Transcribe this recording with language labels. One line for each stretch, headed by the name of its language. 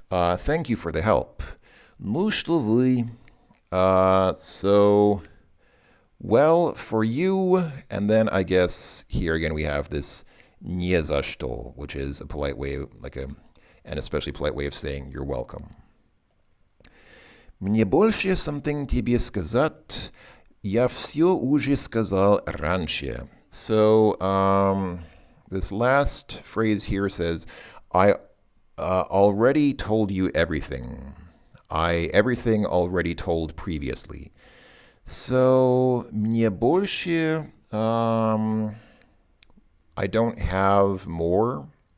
English: Thank you for the help.
Russian: Ну что вы?
English: So, well, for you, and then I guess here again we have this
Russian: не за что,
English: which is a polite way, an especially polite way of saying you're welcome.
Russian: Мне больше
English: something
Russian: тебе сказать. Я все уже сказал раньше.
English: So, this last phrase here says, I already told you everything. Everything already told previously. So,
Russian: мне больше,
English: I don't have more.